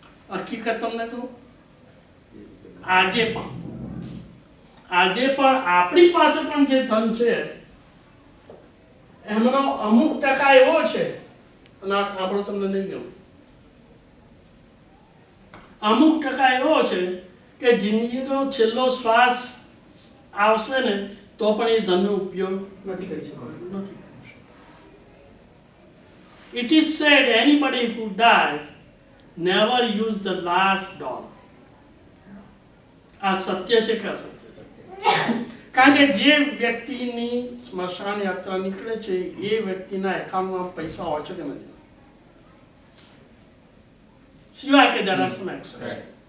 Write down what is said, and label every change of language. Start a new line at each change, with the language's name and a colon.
Gujarati: હકીકત તમને કહું, આજે પણ આપણી પાસે પણ જે ધન છે એમનો અમુક ટકા એવો છે, અને આ સાંભળો તમને નહીં ગમે, અમુક ટકા એવો છે કે જિંદગીનો છેલ્લો શ્વાસ આવશે ને તો પણ એ ધનનો ઉપયોગ નથી કરી શકતો. નથી.
English: It is said anybody who dies never use the last dollar.
Gujarati: આ સત્ય છે કે અસત્ય છે? કારણ કે જે વ્યક્તિની સ્મશાન યાત્રા નીકળે છે એ વ્યક્તિના એકાઉન્ટમાં પૈસા હોય છે કે નથી? સિવાય કે
English: there are some exceptions.